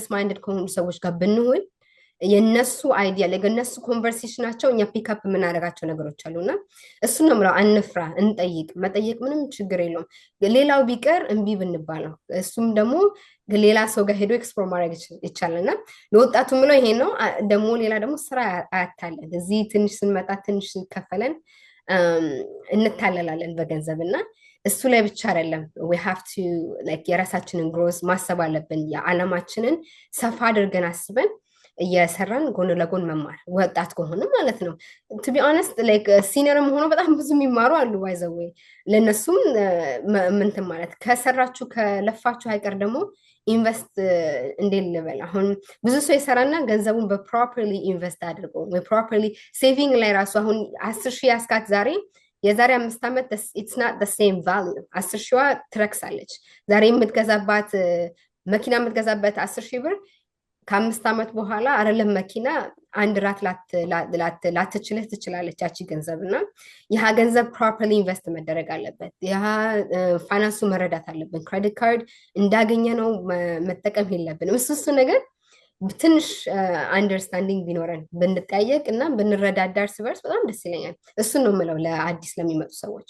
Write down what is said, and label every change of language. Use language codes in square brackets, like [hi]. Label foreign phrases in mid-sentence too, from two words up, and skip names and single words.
[am] ማይንድድ ከሆኑ ሰዎች ጋር ብንውል የነሱ አይዲያ ለነሱ ኮንቨርሴሽናቸው እኛ ፒክአፕ የምናደርጋቸው ነገሮች አሉና እሱን ነው የምለው አንፍራ እንጠይቅ መጠየቅ ምንም ችግር የለውም ሌላው ቢቀር እምቢ ብንባለው እሱም ደግሞ ሌላ ሰው ጋር ሄዶ ኤክስፕሎር ማድረግ ይቻላልና ለወጣቱ ምለው ይሄ ነው ደግሞ ሌላ ደግሞ ስራ አያታለን እዚህ ትንሽ ስንመጣ ትንሽ ይከፈለን እንታለላለን በገንዘብና እሱ ላይ ብቻ አይደለም [en] we have to like [am] የራሳችንን ግሮዝ ማሰብ አለብን የዓለማችንን ሰፋ አድርገን አስበን እየሰራን ጎን ለጎን መማር ወጣት ከሆነ ማለት ነው [en] to be honest like [am] ሲኒየርም ሆኖ በጣም ብዙ የሚማሩ አሉ ባይዘው ለነሱም ምንትን ማለት ከሰራችሁ ከለፋችሁ አይቀር ደግሞ ኢንቨስት እንዴት ልበል አሁን ብዙ ሰው ይሰራና ገንዘቡን በፕሮፐርሊ ኢንቨስት አድርጎ ወይ [en] properly saving [am] ላይ ራሱ አሁን 10,000 ያስካት ዛሬ የዛሬ 5 ዓመት [en] it's not the same value [am] 10 ሺዋ ትረክሳለች። ዛሬ የምትገዛባት መኪና የምትገዛበት 10 ሺህ ብር ከ5 ዓመት በኋላ አይደለም መኪና አንድ ራት ላትችልህ ትችላለች ያቺ ገንዘብ እና ይህ ገንዘብ [en] properly invest [am] መደረግ አለበት። ይህ ፋይናንሱ መረዳት አለብን። [en] credit card [am] እንዳገኘ ነው መጠቀም የለብንም። እሱ ነገር ትንሽ አንደርስታንዲንግ ቢኖረን ብንጠያየቅ እና ብንረዳዳ እርስ በርስ በጣም ደስ ይለኛል። እሱን ነው የምለው ለአዲስ ለሚመጡ ሰዎች።